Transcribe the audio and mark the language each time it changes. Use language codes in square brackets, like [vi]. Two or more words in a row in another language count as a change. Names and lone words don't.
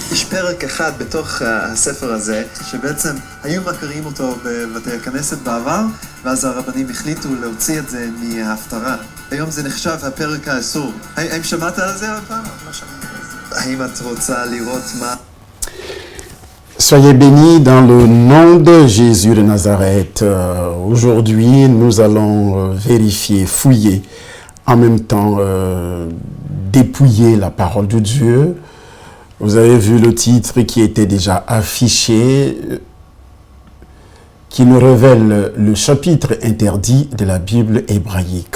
[he] פרק אחד בתוך הספר הזה, שבעצם היו מכירים אותו בבתי הכנסת בעבר, ואז הרבנים החליטו להוציא את זה מההפטרה. היום זה נחשב הפרק האסור. האם שמעת על זה עוד פעם? לא שמעתי על זה. האם את רוצה לראות מה... [fr] Soyez bénis dans le nom de Jésus de Nazareth. Aujourd'hui, nous allons vérifier, fouiller, en même temps dépouiller la parole de Dieu. Vous avez vu le titre qui était déjà affiché, qui nous révèle le chapitre interdit de la Bible hébraïque.